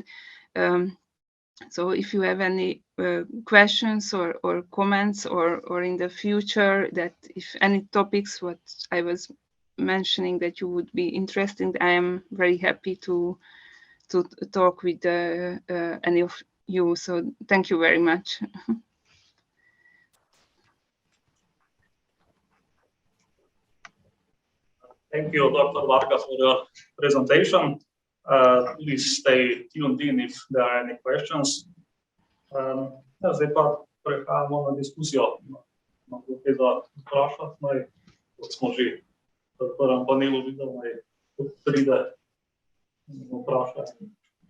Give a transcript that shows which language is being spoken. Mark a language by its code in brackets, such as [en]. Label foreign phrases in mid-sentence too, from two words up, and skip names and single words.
[en] So if you have any questions or comments, or in the future, that if any topics what I was mentioning that you would be interested in, I am very happy to talk with any of you. So thank you very much. Thank you, Dr. Varga, for your presentation. Please stay tuned in if there are any questions. [sl] Zdaj pa prehajamo na diskusijo. Imamo kaj za vprašati, kot smo že v prvem panelu videli, kot pride vprašati.